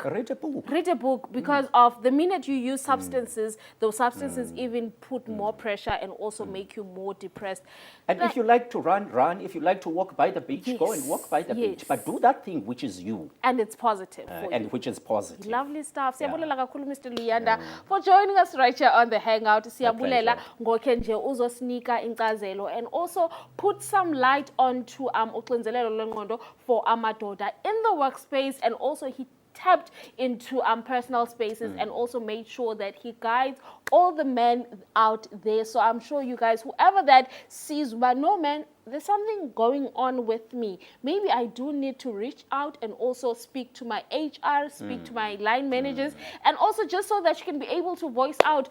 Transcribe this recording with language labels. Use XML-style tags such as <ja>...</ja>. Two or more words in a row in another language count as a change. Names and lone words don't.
<en>Read a book, because of the minute you use substances, those substances even put more pressure and also make you more depressed. And if you like to run. If you like to walk by the beach, go and walk by the beach. But do that thing which is you. And it's positive for and you. Which is positive. Lovely stuff.</en> <xh>Siyabulela kakhulu Mr.</xh> <en>Luyanda for joining us right here on the Hangout.</en> <xh>Siyabulela ngoke nje uzosinika incazelo</xh> <en>and also put some light onto</en> <xh>uxinzelelo lwengqondo</xh> <en>for amadoda in the workspace, and also he tapped into personal spaces and also made sure that he guides all the men out there. So I'm sure you guys, whoever that sees, but no man, there's something going on with me. Maybe I do need to reach out and also speak to my HR, speak to my line managers, and also just so that you can be able to voice out.</en>